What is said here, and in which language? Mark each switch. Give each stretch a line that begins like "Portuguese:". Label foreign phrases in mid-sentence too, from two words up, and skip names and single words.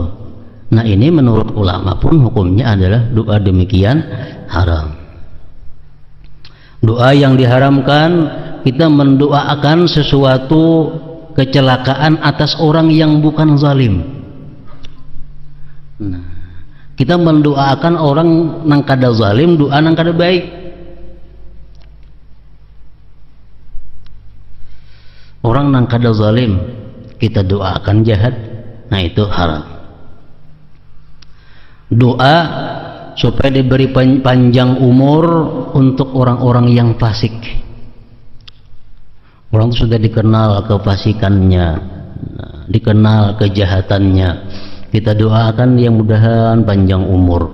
Indonesian: Nah ini menurut ulama pun hukumnya adalah doa demikian haram. Doa yang diharamkan kita mendoakan sesuatu kecelakaan atas orang yang bukan zalim.
Banjar: Nah, kita mendoakan orang nang kada zalim, doa nang kada baik. Orang nang kada zalim kita doakan jahat, nah itu haram.
Indonesian: Doa supaya diberi panjang umur untuk orang-orang yang fasik. Orang itu sudah dikenal kefasikannya, dikenal kejahatannya. Kita doakan dia mudahan panjang umur.